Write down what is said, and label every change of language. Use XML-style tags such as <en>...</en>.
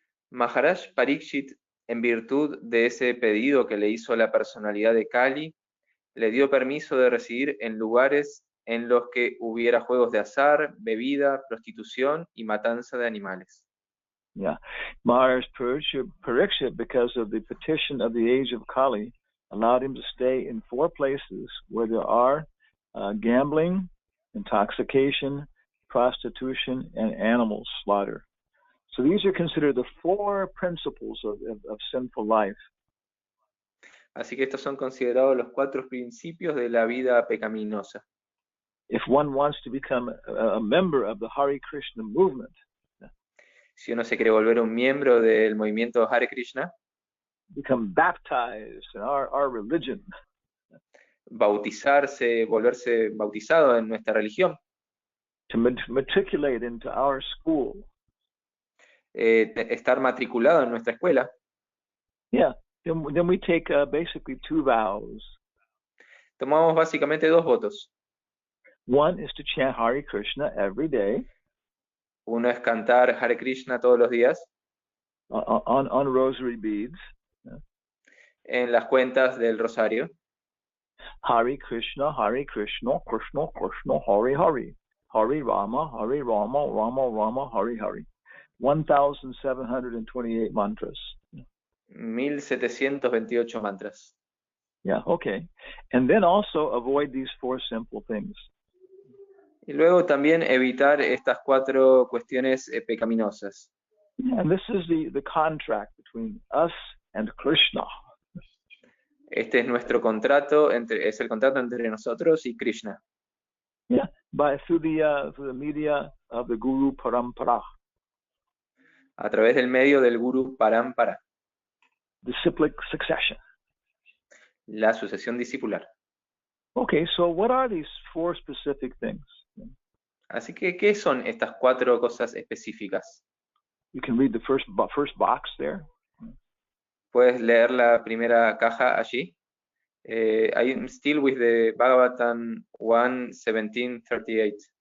<es>Maharaj Parikshit, en virtud de ese pedido que le hizo la personalidad de Kali, le dio permiso de residir en lugares en los que hubiera juegos de azar, bebida, prostitución y matanza de animales.</es> <en>Yeah, Maharaj Parikshit, because of the petition of the age of Kali, allowed him to stay in 4 places where there are gambling, intoxication, prostitution, and animal slaughter. So these are considered the 4 principles of sinful life.</en> <es>Así que estos son considerados los 4 principios de la vida pecaminosa.</es> <en>If one wants to become a member of the Hare Krishna movement,</en> <es>si uno se quiere volver un miembro del movimiento Hare Krishna,</es> <en>become baptized in our religion,</en> <es>bautizarse, volverse bautizado en nuestra religión,</es> <en>to matriculate into our school,</en> <es>estar matriculado en nuestra escuela.</es> <en>Yeah, then we take basically 2 vows.</en> <es>Tomamos básicamente 2 votos.</es> <en>One is to chant Hare Krishna every day.</en> <es>Uno es cantar Hare Krishna todos los días.</es> <en>On rosary beads.</en> <es>En las cuentas del rosario.</es> <sa>Hare Krishna, Krishna Krishna, Hare Hare. Hare Rama, Rama Rama, Hare Hare.</sa> <en>1,728 mantras.</en> <es>1728 mantras.</es> <en>Yeah, okay. And then also avoid these 4 simple things.</en> <es>Y luego también evitar estas 4 cuestiones pecaminosas.</es> <en>Yeah, and this is the contract between us and Krishna.</en> <es>Este es nuestro contrato, es el contrato entre nosotros y Krishna.</es> <en>Yeah, through the media of the Guru Parampara,</en> <es>A través del medio del Guru Parampara,</es> <en>disciplic succession.</en> <es>la sucesión discipular.</es> <en>Okay, so what are these four specific things?</en> <es>Así que, ¿qué son estas 4 cosas específicas?</es> <en>You can read the first box there.</en> <es>¿Puedes leer la primera caja allí?</es> <en>I'm still with the Bhagavatam 1:17:38.</en>